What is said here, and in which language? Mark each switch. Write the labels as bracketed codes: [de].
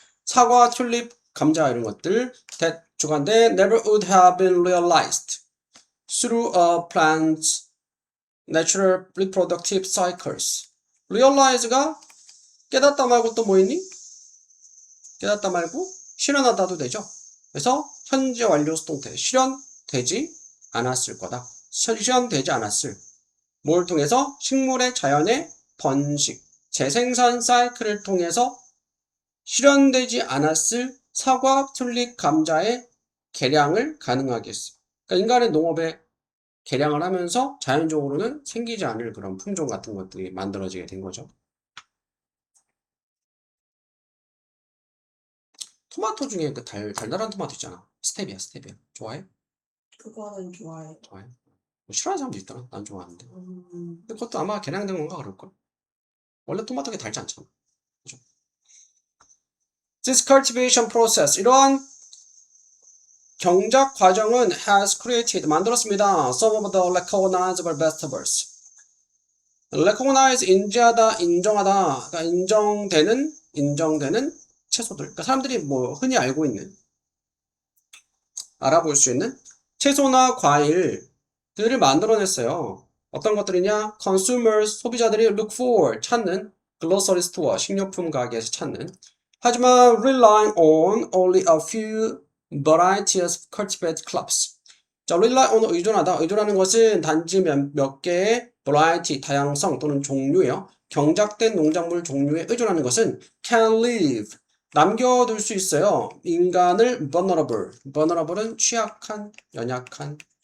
[ko] 사과, 튤립, 감자 이런 것들 [en] that 주관대 never would have been realized through a plant's natural reproductive cycles. [ko] realize가 깨닫다 말고 또 뭐 있니? 깨닫다 말고 실현하다도 되죠. 그래서 현재 완료 수동태 실현되지 않았을 거다. 실현되지 않았을 뭘 통해서? 식물의 자연의 번식, 재생산 사이클을 통해서 실현되지 않았을 사과, 튤립, 감자의 개량을 가능하게 했어. 그러니까 인간의 농업에 개량을 하면서 자연적으로는 생기지 않을 그런 품종 같은 것들이 만들어지게 된 거죠. 토마토 중에 그 달달한 토마토 있잖아. 스테비아. 좋아해? 그거는 좋아해. 좋아해? 싫어하는 사람도 있더라. 난 좋아하는데. 근데 그것도 아마 개량된 건가 그럴걸? 원래 토마토가 달지 않잖아. 그죠? [en] This cultivation process, [ko] 이러한 경작 과정은 [en] has created, [ko] 만들었습니다. [en] Some of the recognizable vegetables. [ko] recognize, 인지하다, 인정하다, 그러니까 인정되는 채소들. 그러니까 사람들이 흔히 알고 있는, 알아볼 수 있는 채소나 과일들을 만들어냈어요. 어떤 것들이냐? consumers, 소비자들이 look for, 찾는, grocery store, 식료품 가게에서 찾는. 하지만 [en] relying on only a few varieties cultivated crops. [ko] 자, rely on 의존하는 것은 단지 몇 개의 variety, 다양성 또는 종류예요. 경작된 농작물 종류에 의존하는 것은 can leave, 남겨둘 수 있어요. 인간을 vulnerable은 취약한, 연약한,